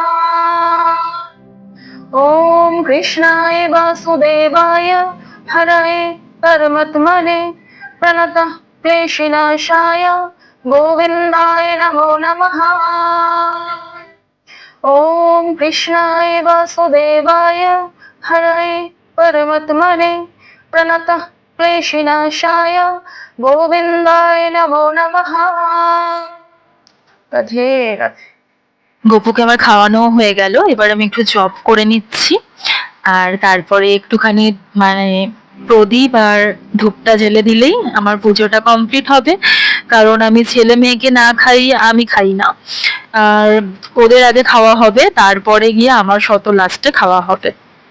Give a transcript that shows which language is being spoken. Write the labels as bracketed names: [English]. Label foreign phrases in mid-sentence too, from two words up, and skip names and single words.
[Sanskrit] ओम कृष्णाय वासुदेवाय हरये परमात्मने प्रणतः क्लेशनाशाय गोविन्दाय नमो नमः। ओम कृष्णाय वासुदेवाय हरये परमात्मने प्रणतः क्लेशनाशाय गोविन्दाय नमो नमः। [Bangla] রাধে রাধে। গপুকে আমার খাওয়ানো হয়ে গেল, এবার আমি একটু জব করে নিচ্ছি। আর তারপরে একটুখানি মানে প্রদীপ আর ধূপটা জ্বেলে দিলেই আমার পুজোটা কমপ্লিট হবে। কারণ আমি ছেলে মেয়েকে না খাইয়ে আমি খাই না, আর ওদের আগে খাওয়া হবে, তারপরে গিয়ে আমার শত লাস্টে খাওয়া হবে।